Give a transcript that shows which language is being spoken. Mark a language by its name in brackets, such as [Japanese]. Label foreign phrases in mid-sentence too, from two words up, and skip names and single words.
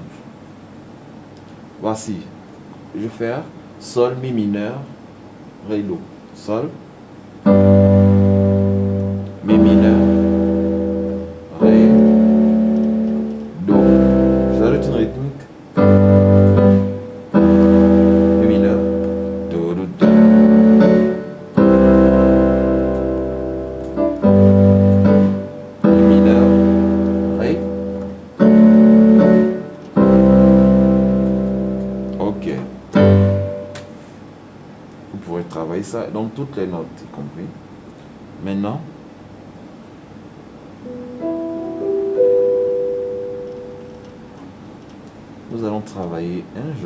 [French] Voici, je vais faire sol, mi mineur, ré, do. Sol, mi mineur, ré, do. J'ajoute une rythmique. Mi mineur, do, do, do. Mi mineur, ré. Ok. Vous pourrez travailler ça dans toutes les notes, y compris. Maintenant, nous allons travailler un jeu.